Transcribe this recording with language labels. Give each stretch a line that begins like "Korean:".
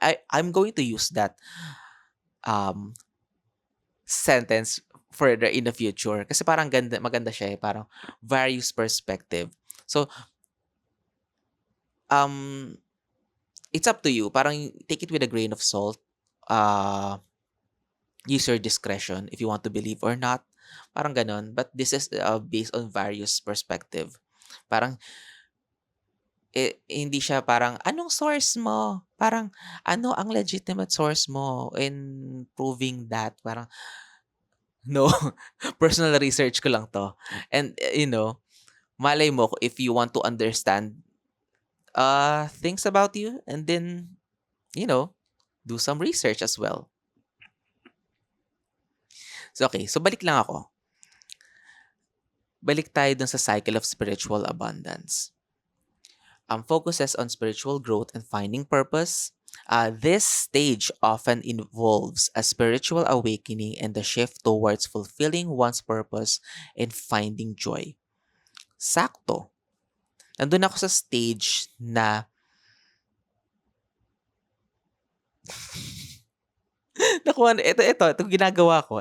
English: I'm going to use that sentence further in the future
Filipino: kasi parang maganda siya eh, parang
English: various perspective. So, it's up to you.
Filipino: Parang
English: take it with a grain of salt. Use your discretion if you want to believe or not.
Filipino: Parang ganon.
English: But this is based on various perspective.
Filipino: Parang, hindi siya parang, anong source mo? Parang, ano ang legitimate source mo
English: in proving that?
Filipino: Parang, no. Personal research ko lang to.
English: And,
Filipino: malay mo
English: if you want to understand things about you, and then, do some research as well. So, okay. So,
Filipino: balik lang ako. Balik tayo dun sa
English: cycle of spiritual abundance. Focuses on spiritual growth and finding purpose. This stage often involves a spiritual awakening and the shift towards fulfilling one's purpose and finding joy.
Filipino: Sakto. Nandun ako sa stage na nakuha, ito ginagawa ko.